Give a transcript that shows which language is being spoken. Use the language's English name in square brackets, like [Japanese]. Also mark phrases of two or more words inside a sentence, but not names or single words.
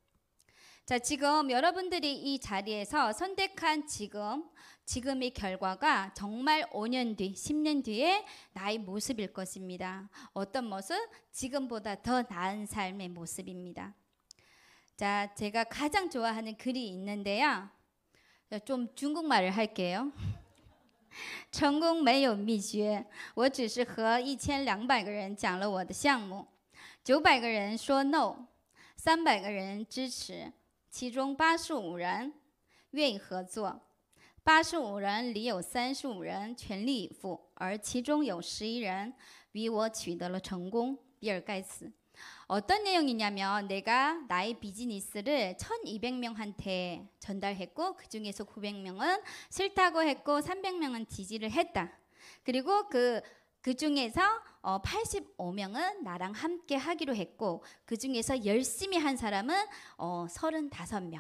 [Korean] 자, 지금 여러분들이 이 자리에서 선택한 지금의 결과가 정말 5년 뒤, 10년 뒤에 나의 모습일 것입니다. 어떤 모습? 지금보다 더 나은 삶의 mo습입니다. 자, 제가 가장 좋아하는 글이 있는데요. 좀 중국말을 할게요. [Chinese] 成功没有秘诀，我只是和1200个人讲了我的项目，900个人说 no，300个人支持。其中85人愿意合作，85人里有35人全力以赴，而其中有11人比我取得了成功。比尔盖茨。 [Korean] 어떤 내용이냐면 내가 나의 비즈니스를 1200명한테 전달했고 그 중에서 900명은 싫다고 했고 300명은 지지를 했다. 그리고 그 중에서 85명은 나랑 함께 하기로 했고 그 중에서 열심히 한 사람은 35명.